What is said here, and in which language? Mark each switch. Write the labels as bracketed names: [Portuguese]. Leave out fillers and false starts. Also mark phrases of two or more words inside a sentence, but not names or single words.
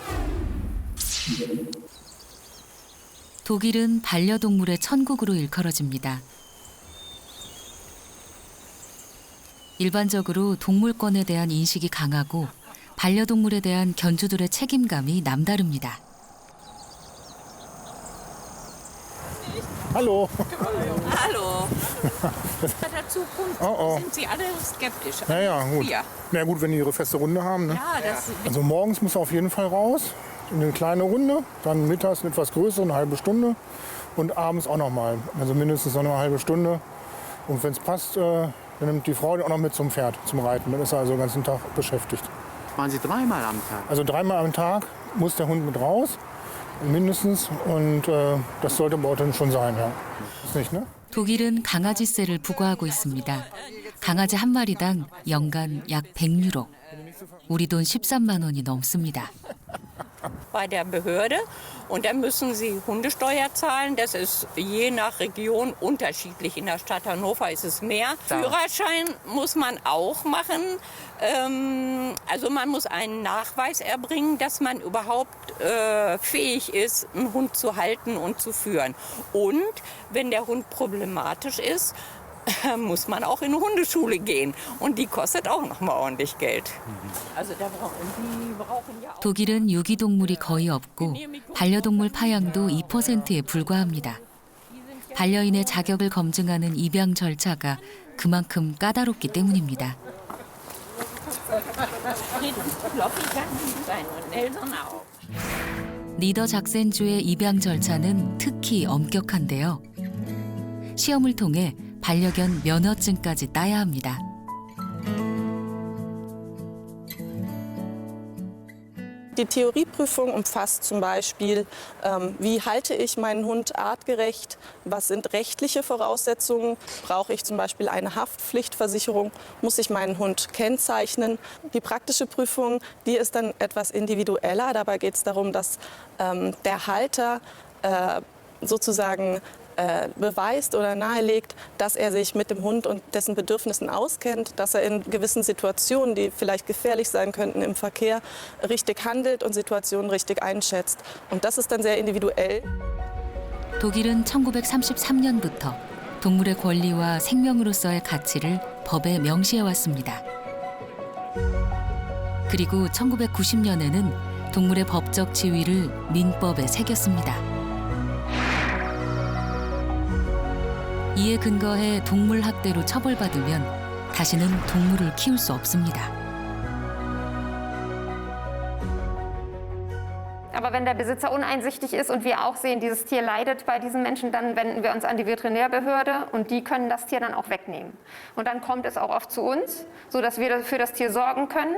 [Korean] 독일은 반려동물의 천국으로 일컬어집니다. 일반적으로 동물권에 대한 인식이 강하고 반려동물에 대한 견주들의 책임감이 남다릅니다. [German] Hallo. Hallo. Bei der Zukunft sind Sie alle skeptisch. Ja, ja, gut. Ja. Na gut, wenn die ihre feste Runde haben. Ne? Ja, das Also morgens muss er auf jeden Fall raus, in eine kleine Runde, dann mittags eine etwas größere, eine halbe Stunde und abends auch noch mal. Also mindestens noch eine halbe Stunde. Und wenn es passt, dann nimmt die Frau den auch noch mit zum Pferd, zum Reiten. Dann ist er also den ganzen Tag beschäftigt. Waren Sie dreimal am Tag? Also 3-mal am Tag muss der Hund mit raus, mindestens. Und das sollte bei uns schon sein, ja. Ist nicht, ne? [Korean] 독일은 강아지세를 부과하고 있습니다. 강아지 한 마리당 연간 약 100유로. 우리 돈 13만 원이 넘습니다. [German] bei der Behörde und dann müssen sie Hundesteuer zahlen. Das ist je nach Region unterschiedlich. In der Stadt Hannover ist es mehr. Führerschein muss man auch machen. Also man muss einen Nachweis erbringen, dass man überhaupt fähig ist, einen Hund zu halten und zu führen. Und wenn der Hund problematisch ist, muss man auch in eine Hundeschule gehen. Und die kostet auch noch mal ordentlich Geld. Also die brauchen ja auch [Korean] 독일은 유기동물이 거의 없고 반려동물 파양도 2%에 불과합니다. 반려인의 자격을 검증하는 입양 절차가 그만큼 까다롭기 때문입니다. 니더작센주의 입양 절차는 특히 엄격한데요. 시험을 통해 반려견 면허증까지 따야 합니다. [German] Die Theorieprüfung umfasst zum Beispiel, wie halte ich meinen Hund artgerecht, was sind rechtliche Voraussetzungen, brauche ich zum Beispiel eine Haftpflichtversicherung, muss ich meinen Hund kennzeichnen. Die praktische Prüfung, die ist dann etwas individueller, dabei geht es darum, dass der Halter sozusagen beweist oder nahelegt, dass er sich mit dem Hund und dessen Bedürfnissen auskennt, dass er in gewissen Situationen, die vielleicht gefährlich sein könnten im Verkehr, richtig handelt und Situationen richtig einschätzt. Und das ist dann sehr individuell. [Korean] 독일은 1933년부터 동물의 권리와 생명으로서의 가치를 법에 명시해 왔습니다. 그리고 1990년에는 동물의 법적 지위를 민법에 새겼습니다. 이에 근거해 동물 학대로 처벌받으면 다시는 동물을 키울 수 없습니다. [German] Aber wenn der Besitzer uneinsichtig ist und wir auch sehen, dieses Tier leidet bei diesen Menschen, dann wenden wir uns an die Veterinärbehörde und die können das Tier dann auch wegnehmen. Und dann kommt es auch oft zu uns, sodass wir für das Tier sorgen können.